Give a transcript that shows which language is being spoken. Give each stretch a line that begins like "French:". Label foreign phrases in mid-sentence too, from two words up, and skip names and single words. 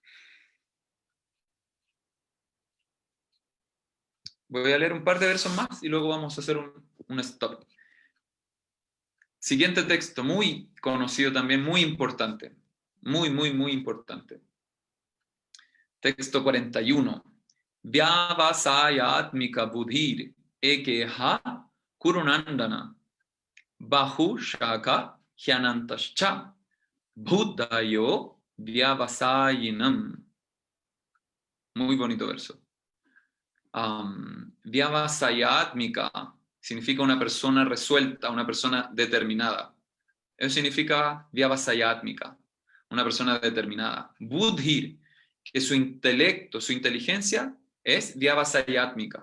Spanish: Voy a leer un par de versos más y luego vamos a hacer un stop. Siguiente texto, muy conocido también, muy importante. Muy, muy, muy importante. Texto 41.
Sanskrit: Vyavasayatmika buddhir ekeha kurunandana bahu shaka hyanantascha buddhayo vyavasayinam.
Spanish: Muy bonito verso. Vyavasayatmika significa una persona resuelta, una persona determinada. Eso significa vyavasayatmika, una persona determinada. Buddhir, que su intelecto, su inteligencia es vyavasayatmika.